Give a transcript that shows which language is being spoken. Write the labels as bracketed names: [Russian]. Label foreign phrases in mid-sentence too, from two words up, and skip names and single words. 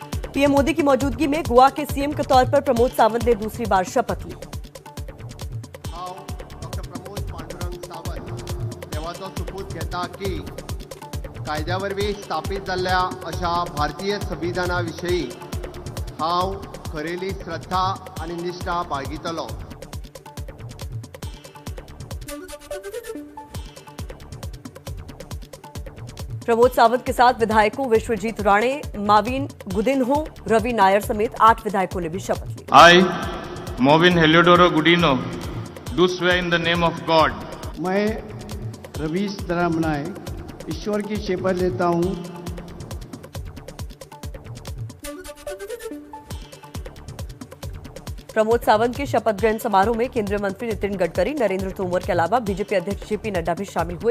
[Hindi] पीएम मोदी की मौजूदगी में गोवा के सीएम के तौर पर प्रमोद सावंत ने दूसरी बार शपथ ली। [Konkani] डॉक्टर प्रमोद पांडुरंग सावंत देवाचो सुपूत घेता की कायद्यावरवी स्थापीत जाल्ल्या अशा भारतीय संविधानाविशयी हांव खरेली श्रद्धा आनी निष्ठा बाळगितलो। [Hindi] प्रमोद सावंत के साथ विधायकों विश्वजीत राणे, माविन गुदिन्हो, रवि नायर समेत 8 विधायकों ने भी शपथ ली। [English] I, Movin Heliodoro Gudino, do swear in the name of God. [Hindi] मैं रवीश दरामनाय ईश्वर की शपथ लेता हूँ। प्रमोद सावंत के शपथ ग्रहण समारोह में केंद्रीय मंत्री नितिन गडकरी, नरेंद्र तोमर के अलावा बीजेपी अध्यक्ष जेपी नड्डा भी शामिल हुए।